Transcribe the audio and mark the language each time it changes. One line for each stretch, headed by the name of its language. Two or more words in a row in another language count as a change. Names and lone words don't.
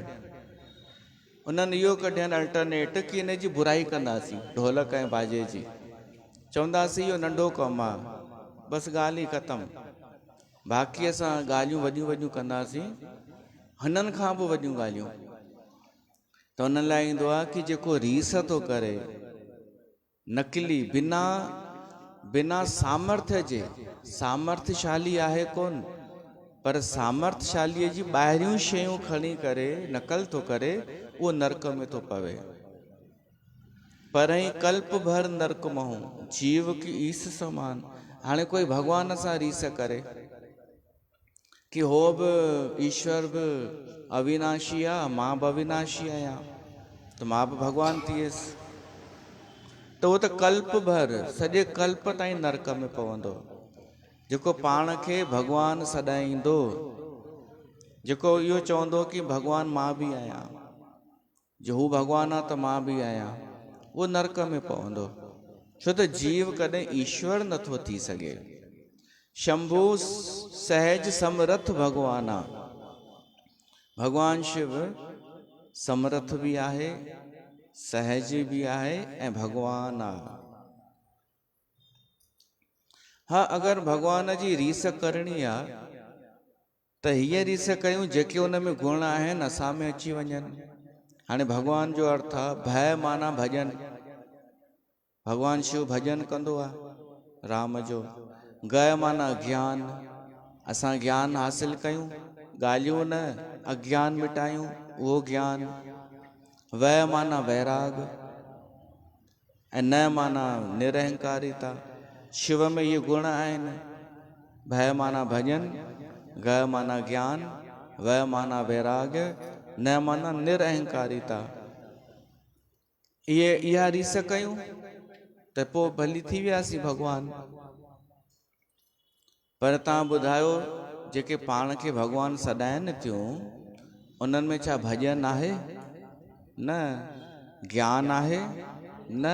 Sindhi: उन्हनि इहो कढियनि अल्टरनेट कि इन जी बुराई कंदासीं, ढोलक ऐं बाजे जी। चवंदासीं इहो नंढो कमु आहे, बसि ॻाल्हि ई ख़तमु। बाक़ी असां ॻाल्हियूं वॾियूं वॾियूं कंदासीं, हिननि खां बि वॾियूं ॻाल्हियूं। त उन लाइ ईंदो आहे कि जेको रीस थो करे, नकली, बिना सामर्थ्य जे, सामर्थ्यशाली आहे कोन, पर सामर्थ्यशालीअ जी ॿाहिरियूं शयूं खणी करे नकल थो करे, उहो नरक में थो पवे।
Awadhi: परहि कल्प भर नरक महू, जीव की ईस समान।
Sindhi: हाणे कोई भगवान सां रीस करे कि हो बि ईश्वर बि अविनाशी आहे, मां बि अविनाशी आहियां, त मां बि भगवान थी वियुसि। त उहो त कल्प भर, सॼे कल्प ताईं नरक में पवंदो। जेको पाण खे भगवान सॾाईंदो, जेको इहो चवंदो कि भगवान मां बि आहियां, जो हू भगवान आहे त मां बि आहियां, उहो नरक में पवंदो। छो त जीव कॾहिं ईश्वर नथो थी सघे। शंभु सहज समर्थ भगवान आहे। भगवान शिव समर्थ बि आहे, सहज बि आहे ऐं भगवान आहे। हा, अगरि भगवान जी रीस करणी आहे त हीअ रीस कयूं जेके उन में गुण आहिनि असां में अची वञनि। हाणे भगवान जो अर्थ आहे भय माना भॼन। भगवान शिव भॼन कंदो आहे राम जो। गय माना ज्ञान, असां ज्ञान हासिल कयूं, ॻाल्हियूं न, अज्ञान मिटायूं, उहो ज्ञान। वय माना वैराग, ऐं न माना निरहंकारिता। शिव में ये गुण आहिनि। भय माना भजन, गय माना ज्ञान, वय माना वैराग्य, न माना निरअहंकारिता। इहा रीस कयूं त पोइ भली थी वियासीं भगवान। पर तव्हां ॿुधायो, जेके पाण खे भगवान सॾाइनि थियूं, उन्हनि में छा भजन आहे? न। ज्ञान आहे? न।